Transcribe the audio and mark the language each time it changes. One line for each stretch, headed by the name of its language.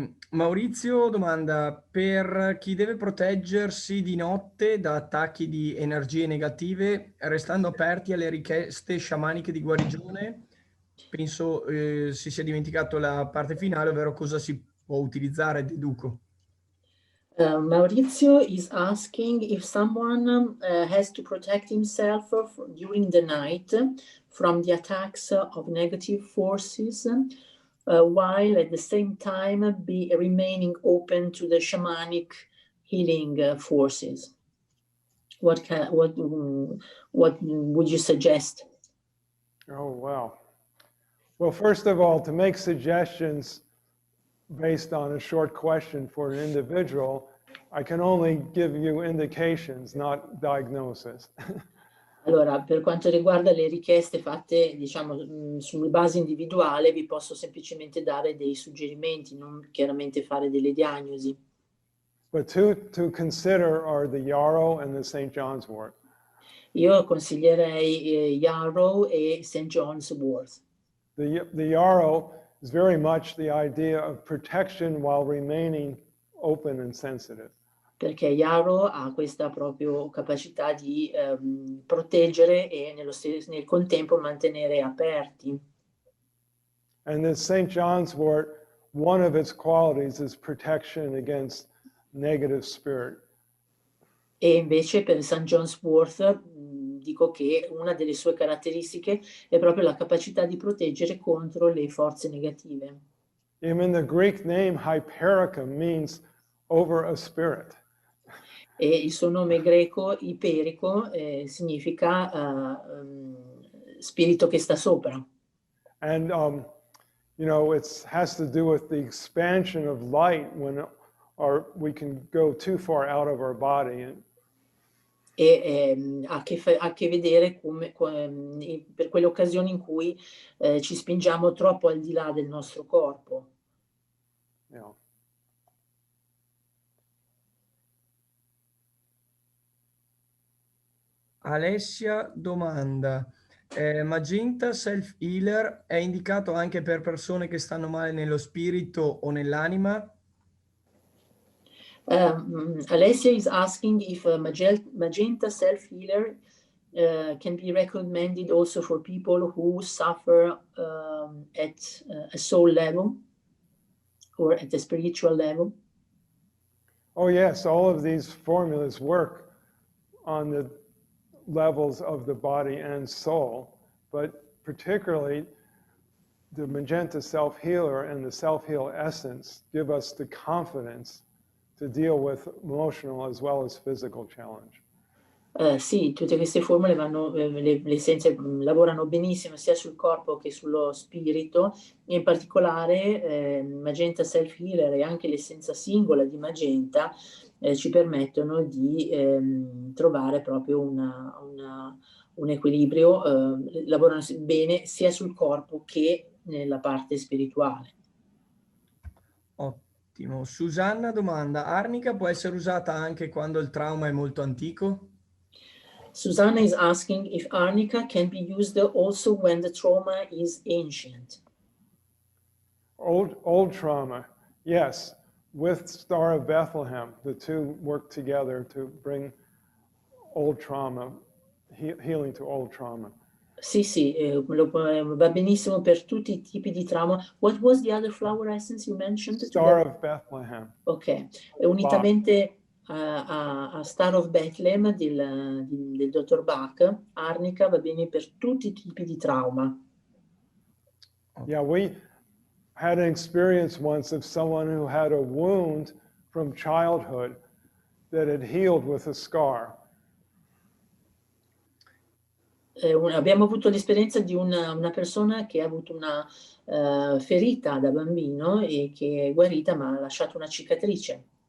Italian: Maurizio domanda, per chi deve proteggersi di notte da attacchi di energie negative, restando aperti alle richieste sciamaniche di guarigione, penso si sia dimenticato la parte finale, ovvero cosa si può utilizzare, deduco.
English: Maurizio is asking if someone has to protect himself during the night from the attacks of negative forces, while at the same time remaining open to the shamanic healing forces. What would you suggest? Oh, wow. Well, first of all, to make suggestions based on a short question for an individual, I can only give you indications, not diagnosis.
Italian: Allora, per quanto riguarda le richieste fatte, diciamo, sulla base individuale, vi posso semplicemente dare dei suggerimenti, non chiaramente fare delle diagnosi.
English: But two to consider are the yarrow and the St. John's wort.
Italian: Io consiglierei yarrow e St. John's wort.
English: The yarrow is very much the idea of protection while remaining open and sensitive.
Italian: Perché yarrow ha questa proprio capacità di proteggere e nel contempo mantenere aperti.
English: And the St. John's wort, one of its qualities is protection against negative spirit.
Italian: E invece per St. John's wort dico che una delle sue caratteristiche è proprio la capacità di proteggere contro le forze negative.
English: Even the Greek name Hypericum means over a spirit.
Italian: E il suo nome greco, Iperico, significa spirito che sta sopra.
English: And, you know, it has to do with the expansion of light when we can go too far out of our body.
Italian: E ha a che vedere per quelle occasioni in cui ci spingiamo troppo al di là del nostro corpo.
English: Yeah.
Italian: Alessia domanda, Magenta Self Healer è indicato anche per persone che stanno male nello spirito o nell'anima?
English: Alessia is asking if Magenta Self Healer can be recommended also for people who suffer at a soul level or at a spiritual level. Oh yes, all of these formulas work on the levels of the body and soul, but particularly the Magenta Self-Healer and the Self-Heal Essence give us the confidence to deal with emotional as well as physical challenge.
Italian: Sì, tutte queste formule le essenze lavorano benissimo sia sul corpo che sullo spirito, in particolare Magenta Self Healer e anche l'essenza singola di Magenta ci permettono di trovare proprio un equilibrio, lavorano bene sia sul corpo che nella parte spirituale. Ottimo. Susanna domanda, Arnica può essere usata anche quando il trauma è molto antico?
English: Susanna is asking if Arnica can be used also when the trauma is ancient. Old trauma, yes. With Star of Bethlehem, the two work together to bring old trauma, healing to old trauma.
Italian: Sì, va benissimo per tutti i tipi di trauma.
English: What was the other flower essence you mentioned? Star of Bethlehem.
Italian: Ok, unitamente a Star of Bethlehem del dottor Bach, arnica va bene per tutti i tipi di trauma.
English: Yeah, we had an experience once of someone who had a wound from childhood that had healed with a scar.
Italian: Abbiamo avuto l'esperienza di una persona che ha avuto una ferita da bambino e che è guarita ma ha lasciato una cicatrice.